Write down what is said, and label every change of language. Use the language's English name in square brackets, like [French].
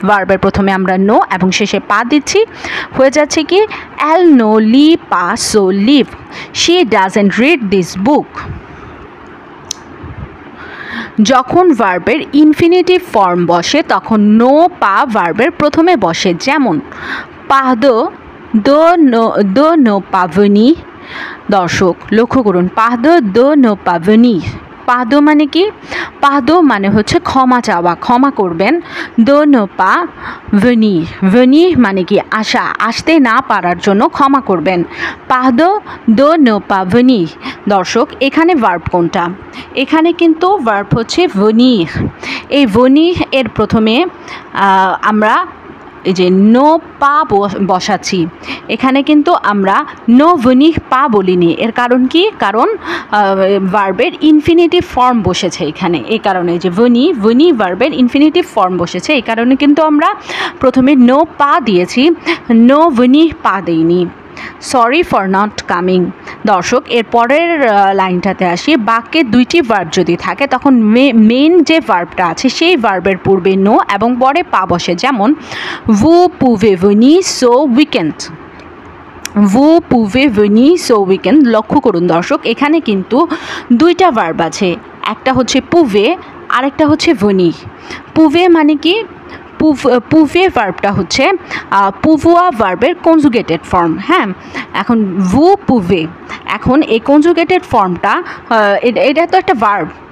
[Bangla] ভার্বের প্রথমে আমরা নো এবং শেষে পা দিচ্ছি, হয়ে যাচ্ছে কি [French] elle ne lit pas ce livre, [English] she doesn't read this book। [Bangla] যখন ভার্বের ইনফিনিটিভ ফর্ম বসে তখন নো পা ভার্বের প্রথমে বসে। [French] যেমন pardon de ne pas venir। [Bangla] দর্শক, লক্ষ্য করুন, [French] pardon de ne pas venir। [Bangla] পাদো মানে কি? পাদো মানে হচ্ছে ক্ষমা চাওয়া, ক্ষমা করবেন। [French] de ne pas venir, venir [Bangla] মানে কি? আসা, আসতে না পারার জন্য ক্ষমা করবেন। [French] pardon de ne pas venir। [Bangla] দর্শক, এখানে ভার্ব কোনটা? এখানে কিন্তু ভার্ব হচ্ছে venir। এই venir এর প্রথমে আমরা এই যে নো পা বসাচ্ছি, এখানে কিন্তু আমরা নো venir পা বলিনি। এর কারণ কি? কারণ ভার্বের ইনফিনিটিভ ফর্ম বসেছে এখানে, এই কারণে যে venir ভার্বের ইনফিনিটিভ ফর্ম বসেছে, এই কারণে কিন্তু আমরা প্রথমে নো পা দিয়েছি, নো venir পা দেইনি। Sorry for not coming. দর্শক, এর পরের লাইনটাতে আসি। বাক্যে দুইটি ভার্ব যদি থাকে তখন মেইন যে ভার্বটা আছে সেই ভার্বের পূর্বে নো এবং পরে পা বসে। [French] যেমন vous pouvez venir ce weekend, vous pouvez venir ce weekend। [Bangla] লক্ষ্য করুন দর্শক, এখানে কিন্তু দুইটা ভার্ব আছে, একটা হচ্ছে পুভে আরেকটা হচ্ছে venir। পুভে মানে কি? পুভে ভার্বটা হচ্ছে পুভুয়া ভার্বের কনজুগেটেড ফর্ম। হ্যাঁ, এখন ভু পুভে, এখন এই কনজুগেটেড ফর্মটা এটা তো একটা ভার্ব।